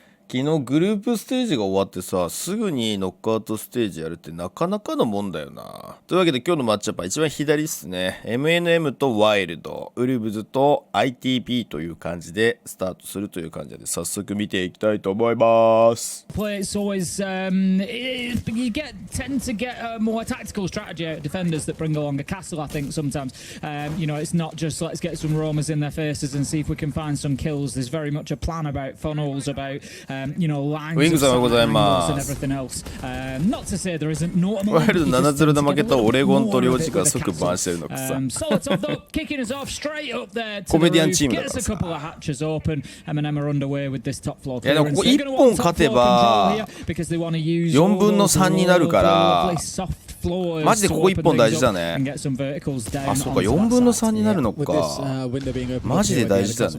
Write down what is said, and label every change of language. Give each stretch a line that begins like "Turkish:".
Japanese: 昨日グループステージが終わってさ、すぐにノックアウトステージやるってなかなかのもんだよな。というわけで今日のマッチアップは一番左っすね。MNM とワイルド、ウルブズと ITP という感じでスタートするという感じで早速見ていきたいと思います。
English: It's always you tend to get a more tactical strategy out of defenders that bring along a castle. I think sometimes it's not just let's get some roamers in their faces and see if we can find some kills. There's very much a plan about funnels, about lines of angles and everything else. Not to say there isn't no.
Japanese: ワイルド 7-0 で負けたオレゴンと領事が即バンしてるのかさ。
English: Solitov though kicking us off straight up there.
Japanese: コメディアンチームだからさ。
English: Gets a couple of hatches open. M&M are underway with this top floor.
Japanese: いやでもここ1本勝てば4分の3になるから。マジでここ1本大事だね。あ、そうか、4分の3になるのか。マジで大事だね。